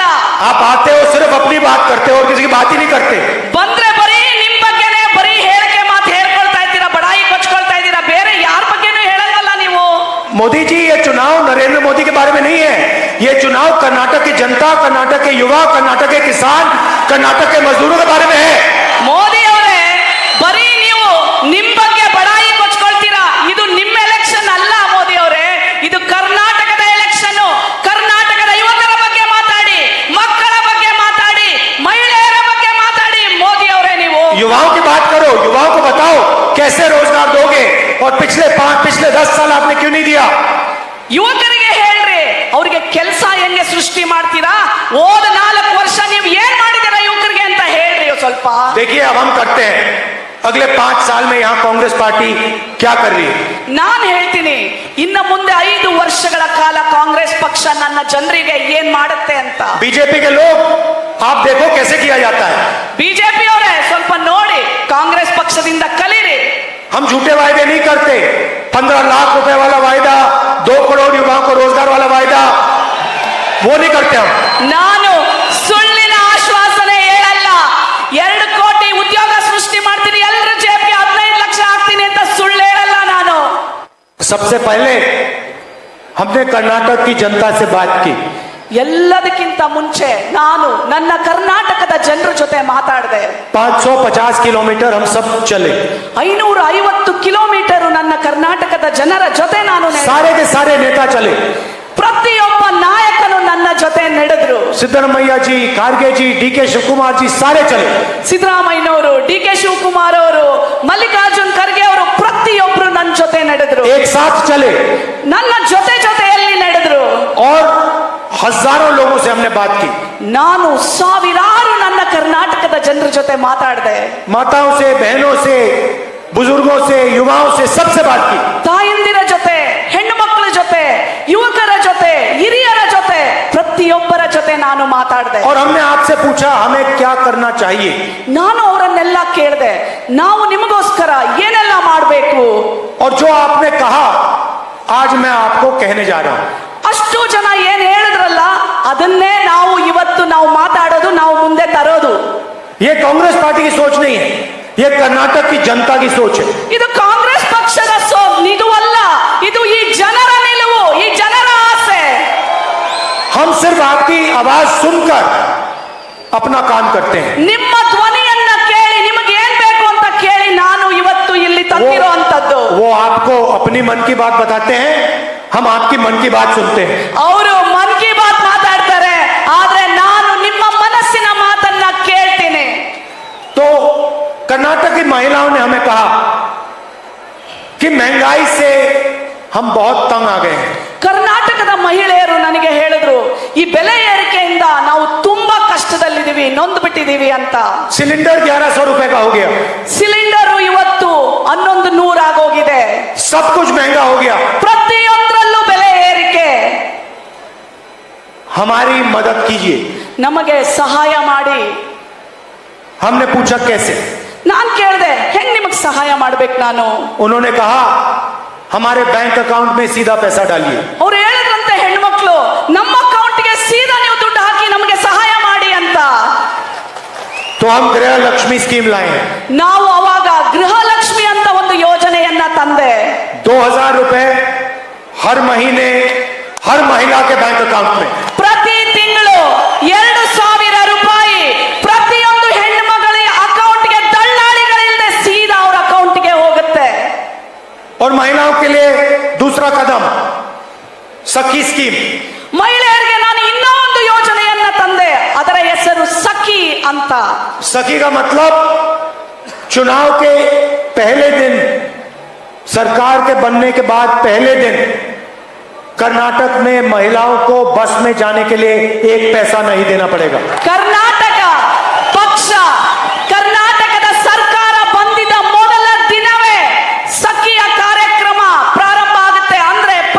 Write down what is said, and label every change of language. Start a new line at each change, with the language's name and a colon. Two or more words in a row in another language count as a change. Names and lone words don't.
Hindi: आप आते हो सिर्फ अपनी बात करते हो और किसी की बात ही नहीं करते.
Kannada: ಬಂದ್ರೆ ಬರೀ ನಿಮ್ ಬಗ್ಗೆನೇ ಬರೀ ಹೇಳಿಕೆ ಮಾತು ಹೇಳ್ಕೊಳ್ತಾ ಇದ್ದೀರಾ, ಬಡಾಯಿ ಕೊಚ್ಕೊಳ್ತಾ ಇದ್ದೀರಾ, ಬೇರೆ ಯಾರ ಬಗ್ಗೆನೂ ಹೇಳಲ್ವಲ್ಲ ನೀವು.
Hindi: मोदी जी, ये चुनाव नरेंद्र मोदी के बारे में नहीं है. ये चुनाव कर्नाटक की जनता, कर्नाटक के युवा, कर्नाटक के किसान, कर्नाटक के मजदूरों के बारे में है.
Kannada: ಮೋದಿ ಅವರೇ, ಬರೀ ನೀವು ನಿಮ್ ಬಗ್ಗೆ ಬಡಾಯಿ ಕೊಚ್ಕೊಳ್ತೀರಾ. ಇದು ನಿಮ್ಮ ಎಲೆಕ್ಷನ್ ಅಲ್ಲ ಮೋದಿ ಅವರೇ, ಇದು ಕರ್ನಾಟಕದ ಎಲೆಕ್ಷನ್. ಕರ್ನಾಟಕದ ಯುವಕರ ಬಗ್ಗೆ ಮಾತಾಡಿ, ಮಕ್ಕಳ ಬಗ್ಗೆ ಮಾತಾಡಿ, ಮಹಿಳೆಯರ ಬಗ್ಗೆ ಮಾತಾಡಿ. ಮೋದಿ ಅವರೇ, ನೀವು
Hindi: युवाओं की बात करो, युवाओं को बताओ कैसे रोजगार दोगे और पिछले 10 साल आपने क्यों नहीं दिया.
Kannada: ಯುವಕರಿಗೆ ಹೇಳ್ರಿ, ಅವ್ರಿಗೆ ಕೆಲಸ ಹೆಂಗೆ ಸೃಷ್ಟಿ ಮಾಡ್ತೀರಾ, ಹೋದ 4 ವರ್ಷ ನೀವು ಏನ್ ಮಾಡಿದ್ದೀರಾ ಯುವಕರಿಗೆ ಅಂತ ಹೇಳ್ರಿ ಸ್ವಲ್ಪ.
Hindi: देखिए, अब हम करते हैं. अगले 5 साल में यहाँ कांग्रेस पार्टी क्या कर रही है.
Kannada: ನಾನ್ ಹೇಳ್ತೀನಿ, ಇನ್ನು ಮುಂದೆ 5 ವರ್ಷಗಳ ಕಾಲ ಕಾಂಗ್ರೆಸ್ ಪಕ್ಷ ನನ್ನ ಜನರಿಗೆ ಏನ್ ಮಾಡುತ್ತೆ ಅಂತ.
Hindi: बीजेपी के लोग, आप देखो कैसे किया जाता है.
Kannada: ಬಿಜೆಪಿ ಅವರೇ, ಸ್ವಲ್ಪ ನೋಡಿ, ಕಾಂಗ್ರೆಸ್ ಪಕ್ಷದಿಂದ ಕಲೀರಿ.
Hindi: हम झूठे वायदे नहीं करते. 15 लाख रुपए वाला वायदा, 2 करोड़ युवाओं को रोजगार वाला वायदा, वो नहीं करते हम.
Kannada: ನಾನು ಸುಳ್ಳಿನ ಆಶ್ವಾಸನೆ ಹೇಳಲ್ಲ. 2 ಕೋಟಿ ಉದ್ಯೋಗ ಸೃಷ್ಟಿ ಮಾಡ್ತೀನಿ, ಎಲ್ಲರ ಜೇಬ್ಗೆ 15 ಲಕ್ಷ ಹಾಕ್ತೀನಿ ಅಂತ ಸುಳ್ಳು ಹೇಳಲ್ಲ ನಾನು.
Hindi: सबसे पहले हमने कर्नाटक की जनता से बात की.
Kannada: ಎಲ್ಲದಕ್ಕಿಂತ ಮುಂಚೆ ನಾನು ನನ್ನ ಕರ್ನಾಟಕದ ಜನರ ಜೊತೆ ಮಾತಾಡಿದೆ.
Hindi: 550 किलोमीटर हम सब चले.
Kannada: 550 ಕಿಲೋಮೀಟರ್ ನನ್ನ ಕರ್ನಾಟಕದ ಜನರ ಜೊತೆ ನಾನು
Hindi: सारे के सारे नेता चले.
Kannada: ಪ್ರತಿಯೊಬ್ಬ ನಾಯಕನು ನನ್ನ ಜೊತೆ ನಡೆದ್ರು.
Hindi: सिद्धरमैया जी, खारगे जी, DK शिवकुमार जी, सारे चले.
Kannada: ಸಿದ್ದರಾಮಯ್ಯನವರು, ಡಿ ಕೆ ಶಿವಕುಮಾರ್ ಅವರು, ಮಲ್ಲಿಕಾರ್ಜುನ್ ಖರ್ಗೆ ಅವರು ಪ್ರತಿಯೊಬ್ರು ನನ್ನ ಜೊತೆ ನಡೆದ್ರು.
Hindi: एक साथ चले
Kannada: ನನ್ನ ಜೊತೆಯಲ್ಲಿ ನಡೆದ್ರು.
Hindi: और हजारों लोगों से हमने बात की.
Kannada: ನಾನು ಸಾವಿರಾರು ನನ್ನ ಕರ್ನಾಟಕದ ಜನರ ಜೊತೆ ಮಾತಾಡಿದೆ.
Hindi: माताओं से, बहनों से, बुजुर्गों से, युवाओं से, सबसे बात की.
Kannada: ತಾಯಂದಿರ ಜೊತೆ, ಹೆಣ್ಣು ಮಕ್ಕಳ ಜೊತೆ, ಯುವಕರ ಜೊತೆ, ಹಿರಿಯರ ಜೊತೆ, ಪ್ರತಿಯೊಬ್ಬರ ಜೊತೆ ನಾನು ಮಾತಾಡಿದೆ.
Hindi: और हमने आपसे पूछा हमें क्या करना चाहिए.
Kannada: ನಾನು ಅವರನ್ನೆಲ್ಲ ಕೇಳಿದೆ, ನಾವು ನಿಮಗೋಸ್ಕರ ಏನೆಲ್ಲ ಮಾಡಬೇಕು.
Hindi: और जो आपने कहा आज मैं आपको कहने जा रहा हूं.
Kannada: ಅಷ್ಟು ಜನ ಏನ್ ಹೇಳಿದ್ರಲ್ಲ, ಅದನ್ನೇ ನಾವು ಇವತ್ತು ಮಾತಾಡೋದು, ನಾವು ಮುಂದೆ ತರೋದು.
Hindi: ये कांग्रेस पार्टी की सोच नहीं है, ये कर्नाटक की जनता की सोच है.
Kannada: ಇದು ಕಾಂಗ್ರೆಸ್ ಪಕ್ಷದ ಇದು ಅಲ್ಲ, ಇದು ಈ ಜನರ ನಿಲುವು, ಈ ಜನರ ಆಸೆ.
Hindi: हम सिर्फ आपकी आवाज सुनकर अपना काम करते हैं.
Kannada: ನಿಮ್ಮ ಧ್ವನಿಯನ್ನ ಕೇಳಿ, ನಿಮಗೆ ಏನ್ ಬೇಕು ಅಂತ ಕೇಳಿ ನಾನು ಇವತ್ತು ಇಲ್ಲಿ ತಂದಿರೋ ಅಂತದ್ದು.
Hindi: वो आपको अपनी मन की बात बताते हैं, हम आपकी मन की बात सुनते हैं.
Kannada: ಅವರು ಮನ್ ಕಿ ಬಾತ್ ಮಾತಾಡ್ತಾರೆ, ಆದ್ರೆ ನಾನು ನಿಮ್ಮ ಮನಸ್ಸಿನ ಮಾತನ್ನ ಕೇಳ್ತೀನಿ.
Hindi: तो कर्नाटक की महिलाओं ने हमें कहा कि महंगाई से हम बहुत तंग आ गए हैं.
Kannada: ಕರ್ನಾಟಕದ ಮಹಿಳೆಯರು ನನಗೆ ಹೇಳಿದ್ರು, ಈ ಬೆಲೆ ಏರಿಕೆಯಿಂದ ನಾವು ತುಂಬಾ ಕಷ್ಟದಲ್ಲಿದ್ದೀವಿ, ನೊಂದು ಬಿಟ್ಟಿದೀವಿ ಅಂತ.
Hindi: सिलेंडर 1100 रुपए का हो गया.
Kannada: ಸಿಲಿಂಡರ್ ಇವತ್ತು 1100 ಆಗೋಗಿದೆ.
Hindi: सब कुछ महंगा हो गया.
Kannada: ಪ್ರತಿಯೊಂದರಲ್ಲೂ ಬೆಲೆ ಏರಿಕೆ.
Hindi: हमारी मदद कीजिए.
Kannada: ನಮಗೆ ಸಹಾಯ ಮಾಡಿ.
Hindi: हमने पूछा कैसे.
Kannada: ನಾನ್ ಕೇಳಿದೆ, ಹೆಂಗ್ ನಿಮಗ್ ಸಹಾಯ ಮಾಡ್ಬೇಕು ನಾನು.
Hindi: उन्होंने कहा हमारे
English: bank account
Hindi: में सीधा पैसा डालिए.
Kannada: ಅವ್ರು ಹೇಳಿದ್ರಂತೆ, ಹೆಣ್ಮಕ್ಳು ನಮ್ಮ ಅಕೌಂಟ್ಗೆ ಸೀದಾ ನೀವು ದುಡ್ಡು ಹಾಕಿ ನಮಗೆ ಸಹಾಯ ಮಾಡಿ ಅಂತ.
Hindi: तो हम गृह लक्ष्मी स्कीम लाए हैं.
Kannada: ನಾವು ಅವಾಗ ಗೃಹಲಕ್ಷ್ಮಿ ಅಂತ ಒಂದು ಯೋಜನೆಯನ್ನ ತಂದೆ.
Hindi: 2000 रुपए हर महीने हर महिला के
English: bank account
Hindi: में.
Kannada: ಪ್ರತಿ ತಿಂಗಳು 2000 ರೂಪಾಯಿ ಪ್ರತಿಯೊಂದು ಹೆಣ್ಣು ಮಗಳ ಅಕೌಂಟ್ಗೆ ದಳ್ಳಾಳಿಗಳಿಲ್ಲದೆ ಸೀದಾ ಅವ್ರ ಅಕೌಂಟ್ಗೆ ಹೋಗುತ್ತೆ.
Hindi: और महिलाओं के लिए दूसरा कदम सखी स्कीम.
Kannada: ಮಹಿಳೆಯರಿಗೆ ನಾನು ಇನ್ನೂ ಒಂದು ಯೋಜನೆಯನ್ನ ತಂದೆ, ಅದರ ಹೆಸರು ಸಖಿ ಅಂತ.
Hindi: सखी का मतलब चुनाव के पहले दिन, सरकार के बनने के बाद पहले दिन कर्नाटक में महिलाओं को बस में जाने के लिए 1 पैसा नहीं देना पड़ेगा.
Kannada: ಕರ್ನಾಟಕ ಪಕ್ಷ, ಕರ್ನಾಟಕದ ಸರ್ಕಾರ ಬಂದಿದ್ದ ಮೊದಲ ದಿನವೇ ಸಖಿಯ ಕಾರ್ಯಕ್ರಮ ಪ್ರಾರಂಭ ಆಗುತ್ತೆ. ಅಂದ್ರೆ